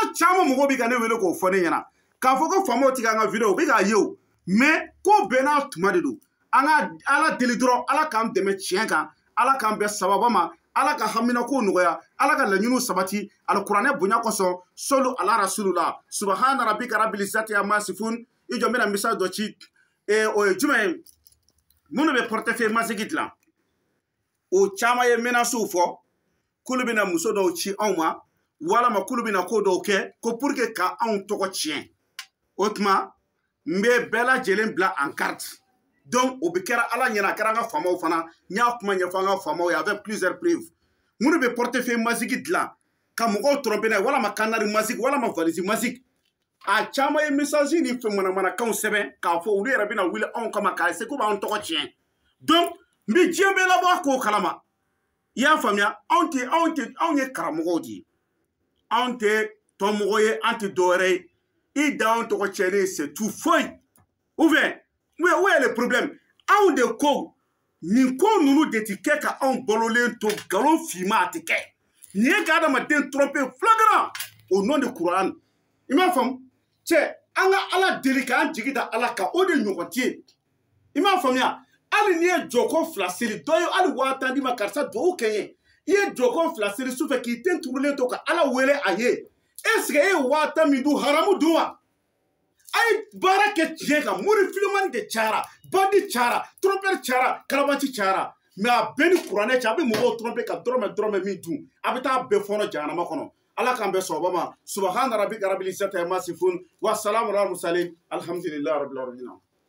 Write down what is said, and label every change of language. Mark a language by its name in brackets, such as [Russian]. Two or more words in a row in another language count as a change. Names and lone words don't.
[Bambara] caman mɔgɔw bɛ ka ne wele k'o fɔ ne ɲɛna k'a fɔ ko faamaw tɛ k'an ka vidéo u bɛ k'a ye o mais ko bɛɛ n'a tuma de don an ka ala deli dɔrɔn ala k'an dɛmɛ tiɲɛ kan ala k'an bɛn sababa ma ala ka haminako nɔgɔya ala ka laɲiniw sabati alikuranɛ bonya kosɔn solu ala rasulula [Arabic] سبحان ربك رب العزة عما يصفون [Bambara] i jɔ n bɛna misali dɔ ci o ye jumɛn ye minnu bɛ portefeuille masigi dilan o caman ye menaces fɔ k'olu bɛna muso dɔw ci anw ma walama k'olu bɛna ko dɔw kɛ ko [French] pour que [Bambara] ka anw tɔgɔ tiɲɛ o tuma n bɛ bɛɛ lajɛlen bila [French] en carte [Bambara] donc o bɛ kɛra ala ɲɛna a kɛra an ka faamaw fana n y'a kuma ɲɛfɔ an ka faamaw ye [French] avec plusieurs preuves [Bambara] minnu bɛ portefeuille masigi dilan ka mɔgɔw tromper n'a ye walama canard masigi walama valise masigi a caman ye message ni fɛn manamanakanw sɛbɛn k'a fɔ olu yɛrɛ bɛna wuli anw kama k'a essayer k'u b'an tɔgɔ tiɲɛ donc n bɛ diɲɛ bɛɛ labɔ a kow kalama i y'a faamuya anw ye karamɔgɔw de ye anw tɛ tɔnmɔgɔ ye an tɛ dɔwɛrɛ ye i dan anw tɔgɔ tiɲɛlen [French] c'est tout [Bambara] foyi [French] ou bien où est le problème [Bambara] anw de ko nin ko ninnu de tɛ kɛ ka anw balolen to nkalon finman a tɛ kɛ nin ye ka adamaden tromper [French] flagrant au nom de [Bambara] Kuran i m'a faamu cɛ an ka ala deli k'an jigi da ala kan o de ɲɔgɔn tɛ yen i m'a faamuya hali n'i ye jɔko 2 seli dɔ ye hali 5000 di ma karisa dugawu kɛ n ye i ye jɔko 2 seli sufɛ k'i den turulen to ka ala wele a ye [French] est ce que [Bambara] e ye 5000 min dun haramu dun wa a ye baara kɛ tiɲɛ kan mori filimani de cayara bandi cayara trompeur cayara kalabanci cayara mais a bɛɛ ni kuranɛ cɛ a bɛ mɔgɔw tromper ka dɔrɔmɛ min dun a bɛ taa bɛɛ fɔnɔ jahanama kɔnɔ ala k'an bɛɛ sɔrɔba ma [Arabic] سبحان ربك رب العزة عما يصفون وسلام على المرسلين الحمد لله رب العالمين